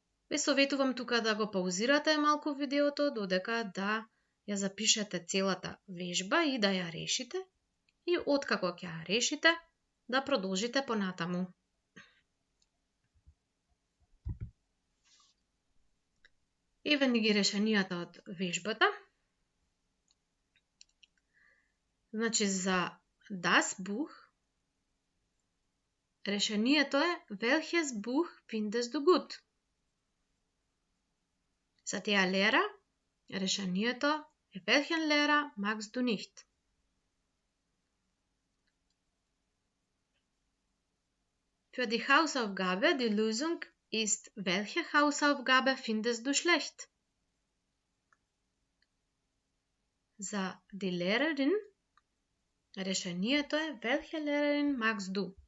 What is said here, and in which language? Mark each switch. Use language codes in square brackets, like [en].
[mk] Ве советувам тука да го паузирате малку видеото додека да ја запишете целата вежба и да ја решите и откако ќе ја решите да продолжите понатаму. Еве ни ги решенијата од вежбата. Значи за [de] das Buch [mk] решението е [de] welches Buch findest du gut? [mk] За таа лера решението е [de] welchen Lehrer magst du nicht? Für die Hausaufgabe die Lösung ist welche Hausaufgabe findest du schlecht? [mk] За [de] die Lehrerin [mk] решението е [de] welche Lehrerin magst du?